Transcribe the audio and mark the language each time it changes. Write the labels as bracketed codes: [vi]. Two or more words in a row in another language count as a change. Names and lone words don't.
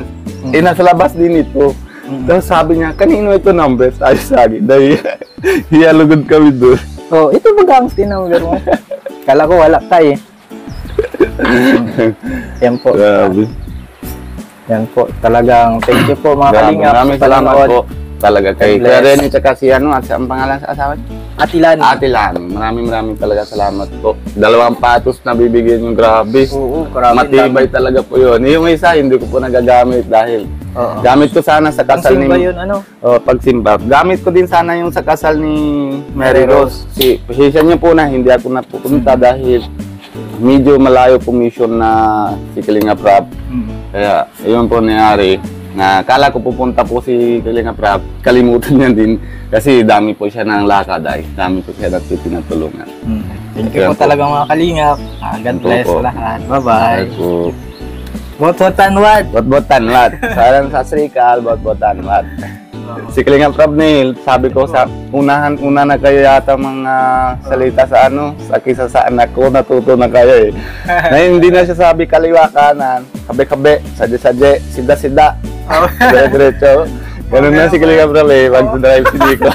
[tl] Nasa labas din ito. Tapos sabi niya, kanino ito number? Sabi sa akin. Dahil hiyalugod kami doon. Oh, ito ba ang tinawag mo? Kala ko wala ka eh. Yan po. Grabe. Yan po. Talagang [en] thank you [tl] po mga kalingap. Maraming sa salamat panonood. po. Talaga kay God Kuya bless. Renny tsaka si ano, at ang pangalan sa asawa niya? Atilan. Ate Lani. Maraming talaga salamat po. 2 patos na bibigyan yung grabe. Oo, grabe. Matibay talaga po yun. Yung isa, hindi ko po nagagamit dahil Oo. gamit ko sana sa kasal Ang ni... simba yun, ano? pagsimba. Gamit ko din sana yung sa kasal ni Mary Rose. Pasensya niyo po na hindi ako napupunta dahil medyo malayo po mission na si Kalinga Prab. Kaya ayun po nangyari na kala ko pupunta po si Kalinga Prab. Kalimutan niya din kasi dami po siya ng lakad ay dami po siya pinatulungan. [en] Thank you [tl] Yan po po. talaga mga kalingap. God Yan po bless po. lahat. Bye-bye. Kaya po, Bot-botan wat. Bot-botan wat. Saran sa Srikal, bot-botan wat. Si Kalingap Rob Neil, sabi ko sa una na kayo yata mga salita sa sa kisa sa anak ko, natuto na kayo eh. Na hindi na siya sabi kaliwa kanan, kabe-kabe, sadye-sadye, sida-sida, dire-diretso. Ganun na si Kalingap Rob eh, pag-drive si Nico.